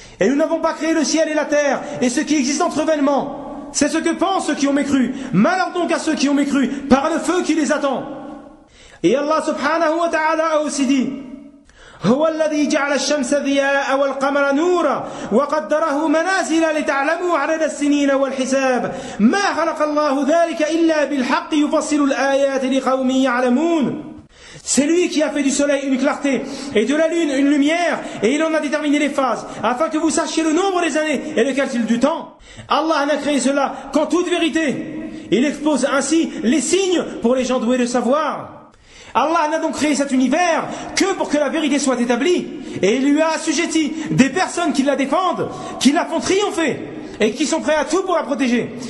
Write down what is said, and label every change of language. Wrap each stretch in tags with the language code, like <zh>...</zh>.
<fr>Et nous n'avons pas créé le ciel et la terre et ce qui existe entre vainement. C'est ce que pensent ceux qui ont mécru. Malheur donc à ceux qui ont mécru par le feu qui les attend. Et Allah subhanahu wa ta'ala a aussi dit,</fr> <ar>هُوَ الَّذِي جَعْلَ الشَّمْسَ ضِيَاءَ وَالْقَمَرَ نُورًا وَقَدَّرَهُ مَنَازِلَ لِتَعْلَمُوا عَدَدَ السِّنِينَ وَالْحِسَابَ مَا خَلَقَ اللَّهُ ذَلِكَ إِلَّا بِالْحَقِّ يُفَصِّلُ الْآيَاتِ لِقَوْمٍ يَعْلَمُونَ.</ar> <fr>C'est lui qui a fait du soleil une clarté et de la lune une lumière, et il en a déterminé les phases afin que vous sachiez le nombre des années et le calcul du temps. Allah n'a créé cela qu'en toute vérité. Il expose ainsi les signes pour les gens doués de savoir. Allah n'a donc créé cet univers que pour que la vérité soit établie, et il lui a assujetti des personnes qui la défendent, qui la font triompher, et qui sont prêts à tout pour la protéger.</fr>